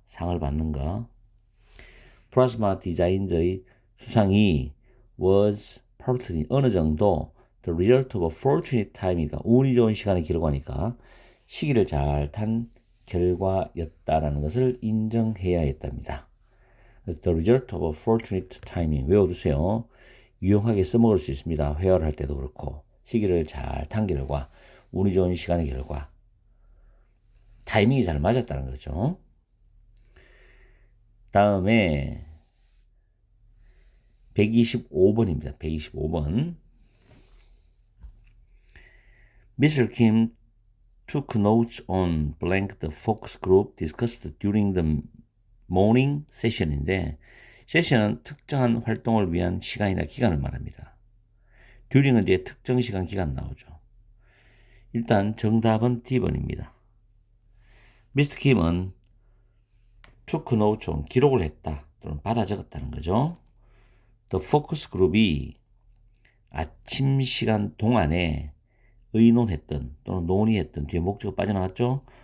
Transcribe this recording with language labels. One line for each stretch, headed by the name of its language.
Korean: 상을 받는 거. 플라스마 디자인즈의 수상이 was partly 어느 정도
English: the result of a fortunate time
Korean: 이니까 운이 좋은 시간을 기록하니까 시기를 잘 탄 결과였다라는 것을 인정해야 했답니다.
English: The result of a fortunate timing
Korean: 외워두세요. 유용하게 써먹을 수 있습니다. 회화를 할 때도 그렇고 시기를 잘 탄 결과 운이 좋은 시간의 결과 타이밍이 잘 맞았다는 거죠. 다음에 125번입니다. 125번.
English: Mr. Kim took notes on blank the focus group discussed during the morning session인데
Korean: 세션은 특정한 활동을 위한 시간이나 기간을 말합니다. during은 뒤에 특정 시간 기간 나오죠. 일단 정답은 D번입니다.
English: Mr.
Korean: Kim은
English: took notes on
Korean: 기록을 했다 또는 받아 적었다는 거죠.
English: The focus group
Korean: 이 아침 시간 동안에 의논했던 또는 논의했던 뒤에 목적어 빠져나갔죠.